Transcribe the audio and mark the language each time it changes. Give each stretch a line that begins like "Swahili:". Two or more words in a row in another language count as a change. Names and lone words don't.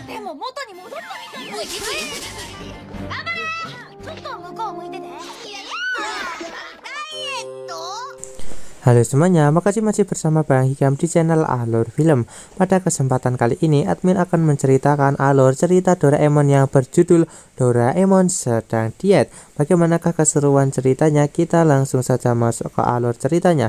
Japanese: も元に戻ったみたいな。頑張れ。ちょっと向こう向いてて。ダイエット。
Indonesian: Halo semuanya, makasih masih bersama Bang Hikam di channel Alur Film. Pada kesempatan kali ini, admin akan menceritakan alur cerita Doraemon yang berjudul Doraemon Sedang Diet. Bagaimanakah keseruan ceritanya? Kita langsung saja masuk ke alur ceritanya.